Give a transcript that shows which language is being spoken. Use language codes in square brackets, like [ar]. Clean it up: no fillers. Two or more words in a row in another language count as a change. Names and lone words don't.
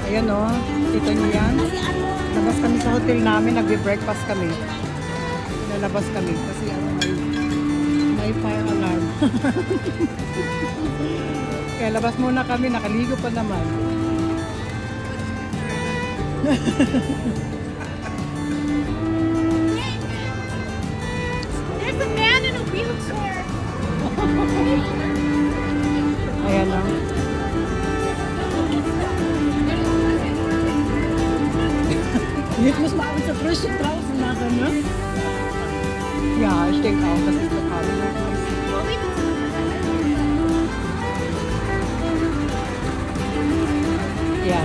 [tl] oh. Kita niyo yan? Labas kami sa hotel namin, nagbe-breakfast kami. Lalabas kami kasi may fire alarm. Kaya labas muna kami, nakaligo pa naman. [en] There's a man in a wheelchair. [tl] Ayan lang. [de] Jetzt muss man abends so frisch draußen machen, ne? Ja, ich denke auch, das ist total möglich. [tl] Yan.